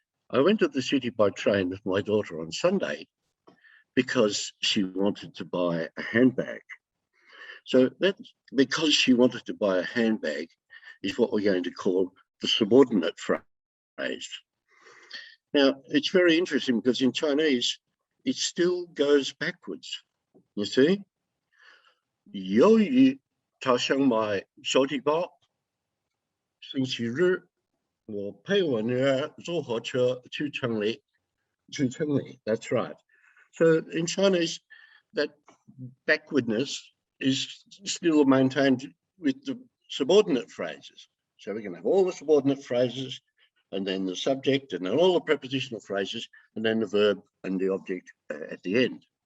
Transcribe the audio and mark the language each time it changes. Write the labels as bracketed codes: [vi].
[en] I went to the city by train with my daughter on Sunday because she wanted to buy a handbag. So that because she wanted to buy a handbag is what we're going to call the subordinate phrase. Now, it's very interesting because in Chinese, it still goes backwards. You see? [zh] 由于他想买手提包，星期日我陪我女儿坐火车去城里。 [en] That's right. So in Chinese, that backwardness is still maintained with the subordinate phrases. So we're going to have all the subordinate phrases and then the subject and then all the prepositional phrases and then the verb and the object at the end.